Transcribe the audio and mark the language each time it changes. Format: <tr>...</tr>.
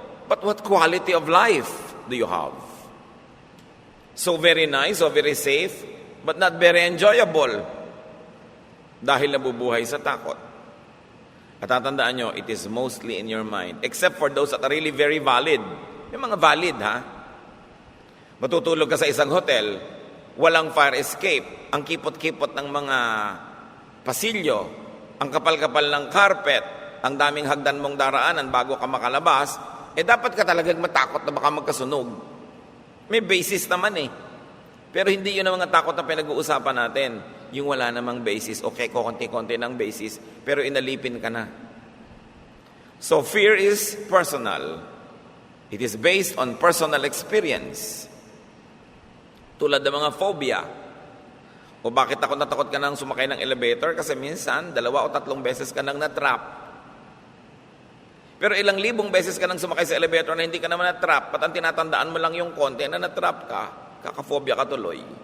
<en>But what quality of life do you have? So very nice, so very safe, but not very enjoyable.</en> <tl>Dahil nabubuhay sa takot. At tatandaan nyo,</tl> <en>it is mostly in your mind. Except for those that are really very valid.</en> <tl>May mga valid, ha? Matutulog ka sa isang hotel, walang fire escape, ang kipot-kipot ng mga pasilyo, ang kapal-kapal ng carpet, ang daming hagdan mong daraanan bago ka makalabas, dapat ka talagang matakot na baka magkasunog. May basis naman Pero hindi yun ang mga takot na pinag-uusapan natin. Yung wala namang basis. Okay, konti-konti ng basis, pero inalipin ka na.</tl> <en>So fear is personal. It is based on personal experience.</en> <tl>Tulad ng mga phobia. O bakit takot na takot ka nang sumakay ng elevator? Kasi minsan, 2 o 3 beses ka nang na-trap. Pero ilang libong beses ka nang sumakay sa elevator na hindi ka naman na-trap, at ang tinatandaan mo lang yung konti na na-trap ka, kakafobia ka tuloy.</tl>